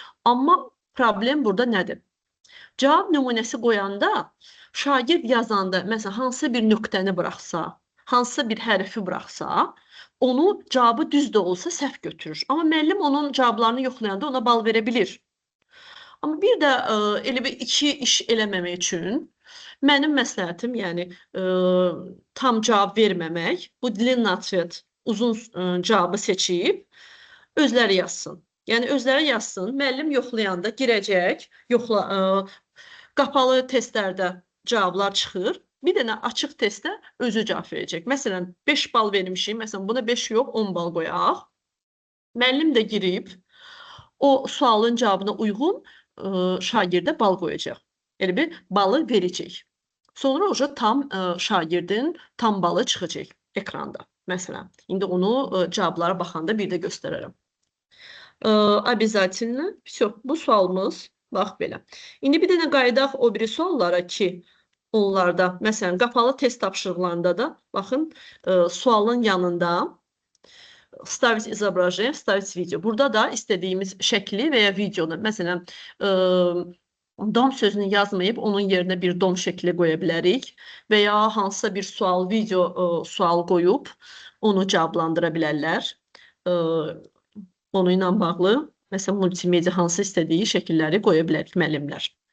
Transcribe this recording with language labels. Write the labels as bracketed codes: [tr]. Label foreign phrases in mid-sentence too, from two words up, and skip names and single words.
[az] Amma problem burada nədir? Cavab nümunəsi qoyanda şagird yazanda, məsələn, hansısa bir nöqtəni buraxsa, hansısa bir hərfi buraxsa, onu cavabı düz də olsa səhv götürür. Amma müəllim onun cavablarını yoxlayanda ona bal verə bilir. Amma bir də elə bir iki iş eləməmək üçün mənim məsləhətim, yəni tam cavab verməmək, bu [ru] длинный ответ, [az] uzun cavabı seçib özləri yazsın. Yəni özləri yazsın, müəllim yoxlayanda girəcək, qapalı testlərdə cavablar çıxır. Bir dənə açıq testdə özü cavab verəcək. Məsələn, 5 bal vermişik, məsələn, buna 5 yox, 10 bal qoyaq. Müəllim də girib, o sualın cavabına uyğun şagirdə bal qoyacaq. Elə bir balı verəcək. Sonra oca tam şagirdin tam balı çıxacaq ekranda. Məsələn, indi onu cavablara baxanda bir də göstərərəm. [ru] Обязательно. Все, [az] bu sualımız bax belə. İndi bir dənə qayıdaq o biri suallara ki, onlarda, məsələn, qapalı test tapşırıqlarında da, baxın, sualın yanında [ru] ставить изображение, ставить video. [az] Burada da istədiyimiz şəkli və ya videonu, məsələn, dom sözünü yazmayıb, onun yerinə bir dom şəkli qoya bilərik və ya hansısa bir sual, video sual qoyub, onu cavablandıra bilərlər. Onunla bağlı, məsələn, multimedia hansı istədiyi şəkilləri qoya bilərik müəllimlər.